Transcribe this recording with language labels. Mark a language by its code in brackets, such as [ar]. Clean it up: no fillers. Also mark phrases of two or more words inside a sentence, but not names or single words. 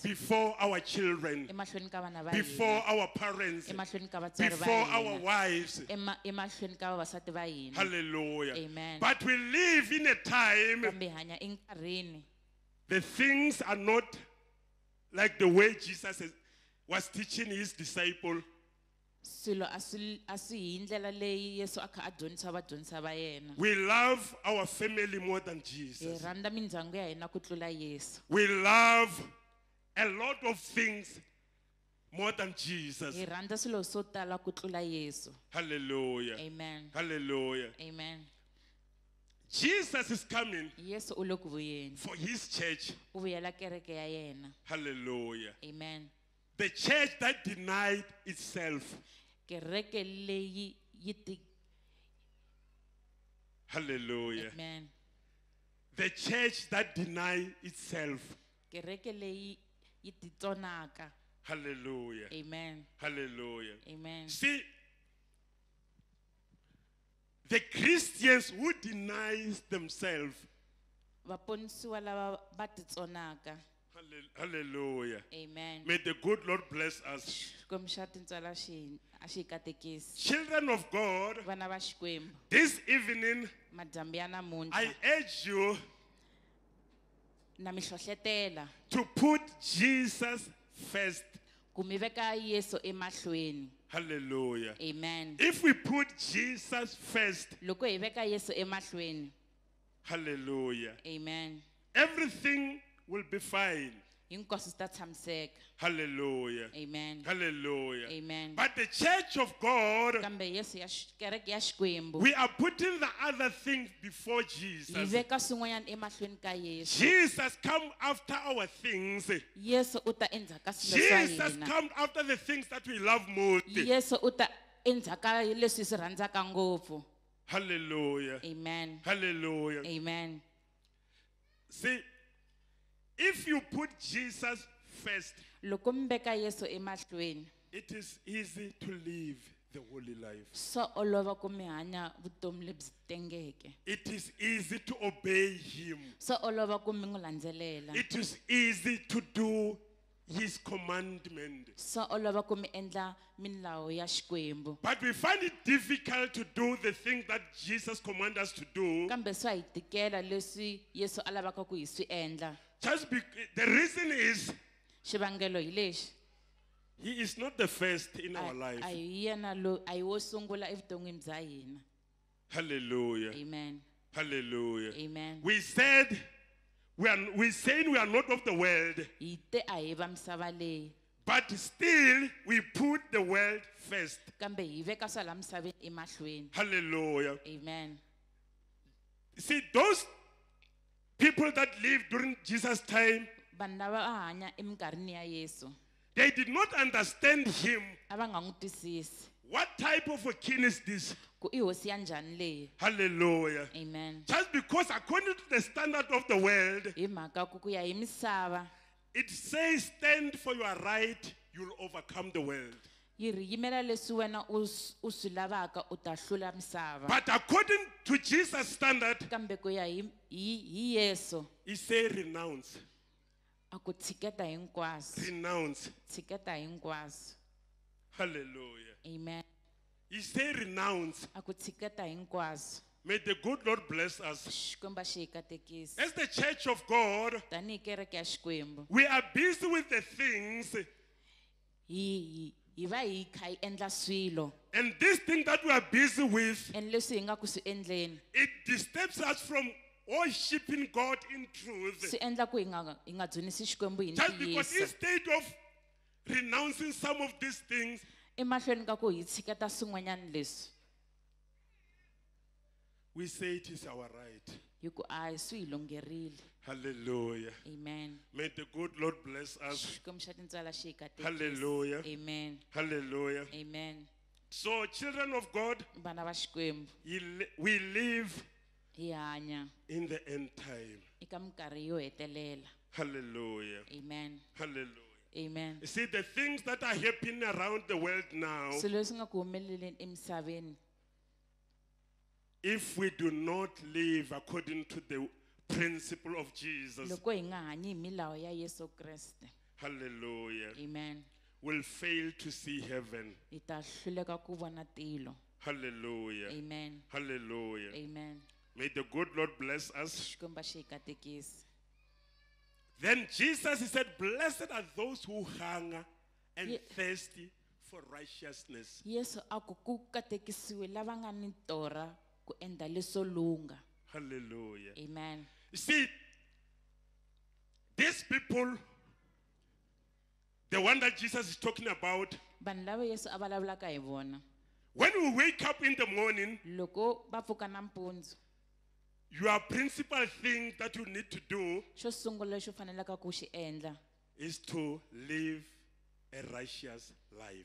[en] before our children, [ts] Emahlweni ka vana va [en] before [ts] hina. [en] our parents, [ts] Emahlweni ka vatswari va [en] before our [ts] hina. [en] wives. [ts] Emahlweni ka vavasati va hina. Hallelujah. Amen. [en] But we live in a time, [ts] Kambe hi hanya enkarhini. [en] the things are not like the way Jesus was teaching his disciple. [ts] Swilo a swi hi ndlela leyi Yesu a kha a dyondzisa vadyondzisi va yena. [en] We love our family more than [ts] Hi [en] Jesus. [ts] rhandza mindyangu ya hina ku tlula Yesu. [en] We love a lot of things more than Jesus. [ts] Hi rhandza swilo swo tala ku tlula Yesu. Hallelujah. Amen. Hallelujah. Amen. [en] Jesus is coming [ts] Yesu u le ku vuyeni. [en] for his church. [ts] U vuyela kereke ya yena. Hallelujah. Amen. [en] The church that denied itself. [ts] Kereke leyi yi ti. Hallelujah. Amen. [en] The church that denied itself. [ts] Kereke leyi yi ti tsonaka. Hallelujah. Amen. Hallelujah. Amen. [en] See, the Christians who denies themselves. [ts] Vaponisiwa lava va ti tsonaka. Hallelujah. Amen. [en] May the good Lord bless us. [ts] Xikwembu xa tintswala a xi hi katekisi. [en] Children of God, [ts] Vana va Xikwembu, [en] this evening [ts] madyambu ya [en] I [ts] namuntlha [en] urge you [ts] na mi hlohlotela [en] to put Jesus first. [ts] ku mi veka Yesu emahlweni. Hallelujah. Amen. [en] If we put Jesus first, [ts] Loko hi veka Yesu emahlweni. hallelujah, Amen. [en] everything will be fine. [ts] Hinkwaswo swi ta tshamiseka. Hallelujah. Amen. Hallelujah. Amen. [en] But the church of God, [ts] Kambe Yesu kereke ya Xikwembu [en] we are putting the other things before [ts] hi [en] Jesus. [ts] veka swin'wanyana emahlweni ka Yesu. [en] Jesus come after our things. [ts] Yesu u ta endzhaka swilo swa [en] Jesus [ts] hina. [en] come after the things that we love most. [ts] Yesu u ta endzhaka leswi hi swi rhandzaka ngopfu. Hallelujah. Amen. Hallelujah. Amen. [en] See, if you put Jesus first, [ts] Loko mi veka Yesu emahlweni, [en] it is easy to live the holy life. [ts] swa olova ku mi hanya vutomi lebyi tengeke. [en] It is easy to obey him. [ts] Swa olova ku mi n'wi landzelela. [en] It is easy to do his commandment. [ts] Swa olova ku mi endla milawu ya Xikwembu. [en] But we find it difficult to do the thing that Jesus commands us to do. [ts] Kambe swa hi tikela leswi Yesu a lavaka ku hi swi endla. [en] The reason is [ts] Xivangelo hi lexi. [en] he is not the first in our [ts] A [en] life. [ts] hi yena lo a hi wo sungula evuton'wini bya hina. Hallelujah. Amen. Hallelujah. Amen. [en] We said we saying we are not of the world, [ts] Hi te a hi va misava leyi. [en] but still we put the world first. [ts] Kambe hi veka swa la misaveni emahlweni. Hallelujah. Amen. [en] See, those people that lived during Jesus' time, [ts] Vanhu lava va hanya eminkarhini ya Yesu [en] they did not understand him. [ts] a va nga n'wi twisisi [en] What type of a king is this? [ts] ku i hosi ya njhani leyi. Hallelujah. Amen. [en] Just because according to the standard of the world, [ts] Hi mhaka ku ya hi misava [en] it says stand for your right, you'll overcome the world. [ts] yi ri yimela leswi wena u swi lavaka u ta hlula misava. [en] But according to Jesus' standard, [ts] Kambe ku ya hi Yesu [en] he said renounce. [ts] a ku tshiketa hinkwaswo. [en] Renounce. [ts] Tshiketa hinkwaswo. Hallelujah. Amen. [en] He said renounce. [ts] A ku tshiketa hinkwaswo. [en] May the good Lord bless us. [ts] Xikwembu xi hi katekisi. [en] As the church of God, [ts] Tanihi kereke ya Xikwembu [en] we are busy with the things, [ts] hi va hi kha hi endla swilo [en] and this thing that we are busy with, [ts] and leswi hi nga ku swi endleni [en] it disturbs us from worshiping God in truth. [ts] swi endla ku hi nga dzunisi Xikwembu hi [en] Just because [ts] ntiyiso. [en] instead of renouncing some of these things, [ts] Emahlweni ka ku hi tshiketa swin'wanyana leswi [en] we say it is our right. [ts] hi ku a hi swi hi lungherile. Hallelujah. Amen. May the good Lord bless us. Xikwembu xa tintswala xi hi katekisi. Hallelujah. Amen. Hallelujah. Amen. [en] So, children of God, [ts] Vana va Xikwembu [en] we live [ts] hi hanya [en] in the end time. [ts] eka minkarhi yo hetelela. Hallelujah. Amen. Hallelujah. Amen. [en] You see, the things that are happening around the world now, [ts] Swilo leswi nga ku humeleleni emisaveni [en] if we do not live according to the principle of Jesus, [ts] loko hi nga hanyi hi milawu ya Yesu Kreste, hallelujah, amen, [en] will fail to see heaven. [ts] hi ta hluleka ku vona tilo, Hallelujah. amen, Hallelujah. amen. [en] May the good Lord bless us. [ts] Xikwembu xi hi katekisa. [en] Then Jesus, he said, blessed are those who hunger and [ts] Ye- [en] thirsty for righteousness. [ts] Yesu a ku ku katekisiwe lava nga ni torha ku endla leswo lunga, Hallelujah. amen. [en] You see, these people, the one that Jesus is talking about, [ts] Vanhu lava Yesu a vulavulaka hi vona, [en] when we wake up in the morning, [ts] loko va pfuka nampundzu, [en] your principal thing that you need to do [ts] xo sungula lexi u fanelaka ku xi endla [en] is to live a righteous life.